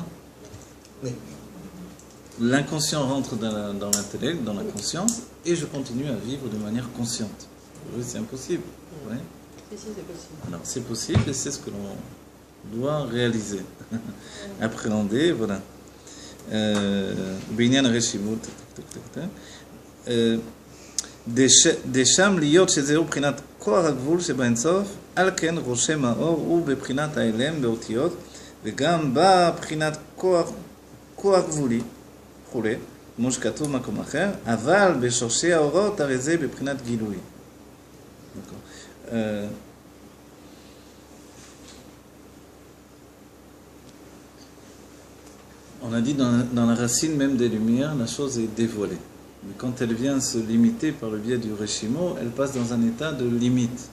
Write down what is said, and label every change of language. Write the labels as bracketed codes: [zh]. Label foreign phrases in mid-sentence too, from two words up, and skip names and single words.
[fr] Oui. L'inconscient rentre dans l'intellect, dans la conscience, et je continue à vivre de manière consciente. Oui, c'est impossible. Oui. Si, c'est possible. Alors, c'est possible, et c'est ce que l'on doit réaliser. Appréhender, voilà. [he] בניין רשימות. דשם להיות שזהו בחינת כוח הגבול שבאינסוף, על כן רושם האור הוא בבחינת האלם באותיות, וגם בא בחינת כוח גבולי, וכולי, כמו שכתוב במקום אחר, אבל בשורשי האורות הרי זה בבחינת גילוי. [fr] On a dit dans la racine même des lumières, la chose est dévoilée. Mais quand elle vient se limiter par le biais du Reshimo, elle passe dans un état de limite.